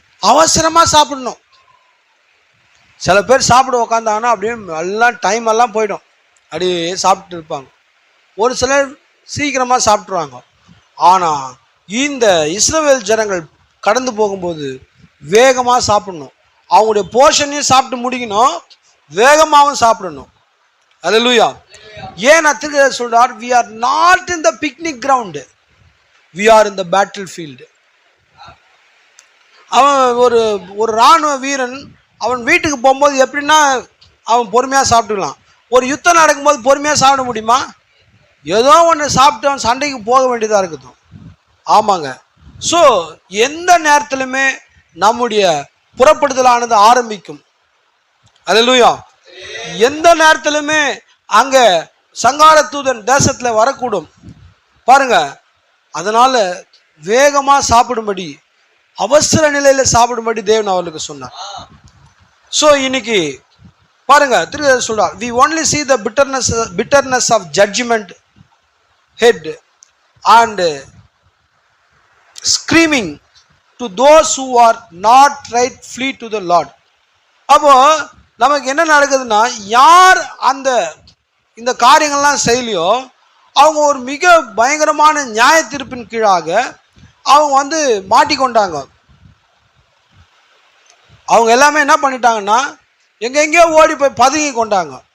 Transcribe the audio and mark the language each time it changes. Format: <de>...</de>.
<ta>அவசரமா சாப்பிடணும். சில பேர் சாப்பிட உக்காந்தாங்கன்னா அப்படியே எல்லாம் டைம் எல்லாம் போயிடும், அப்படியே சாப்பிட்டு இருப்பாங்க. ஒரு சிலர் சீக்கிரமா சாப்பிட்ருவாங்க. ஆனா இந்த இஸ்ரவேல் ஜனங்கள் கடந்து போகும்போது வேகமா சாப்பிடணும். அவங்களுடைய போர்ஷனையும் சாப்பிட்டு முடிக்கணும், வேகமாகவும் சாப்பிடணும். அல்லேலூயா. ஏன் தீர்க்கதரிசி சொல்றார்,</ta> <en>we are not in the picnic ground, we are in the battlefield.</en> <ta>அவன் ஒரு ராணுவ வீரன் அவன் வீட்டுக்கு போகும்போது எப்படின்னா அவன் பொறுமையா சாப்பிட்டுக்கலாம். ஒரு யுத்தம் நடக்கும்போது பொறுமையா சாப்பிட முடியுமா? ஏதோ ஒன்று சாப்பிட்டு அவன் சண்டைக்கு போக வேண்டியதா இருக்குது. ஆமாங்க. ஸோ எந்த நேரத்திலுமே நம்முடைய புறப்படுதலானது ஆரம்பிக்கும். அல்லேலூயா. எந்த நேரத்திலுமே அங்க சங்கார தூதன் தேசத்துல வரக்கூடும். பாருங்க, அதனால வேகமா சாப்பிடும்படி, அவசர நிலையில சாப்பிடும்படி தேவன் அவர்களுக்கு சொன்னார். ஸோ இன்னைக்கு பாருங்க, திரும்ப சொல்றார்,</ta> <en>we only see the bitterness of judgment head and screaming to those who are not right, flee to the Lord.</en> <ta>அப்போ நமக்கு என்ன நடக்குதுன்னா, யார் இந்த காரியங்கள்லாம் செய்யலையோ அவங்க ஒரு மிக பயங்கரமான நியாய தீர்ப்பின் கீழாக அவங்க மாட்டிக்கொண்டாங்க. அவங்க எல்லாமே என்ன பண்ணிட்டாங்கன்னா எங்கெங்கேயோ ஓடி போய் பதுங்கி கொண்டாங்க.</ta>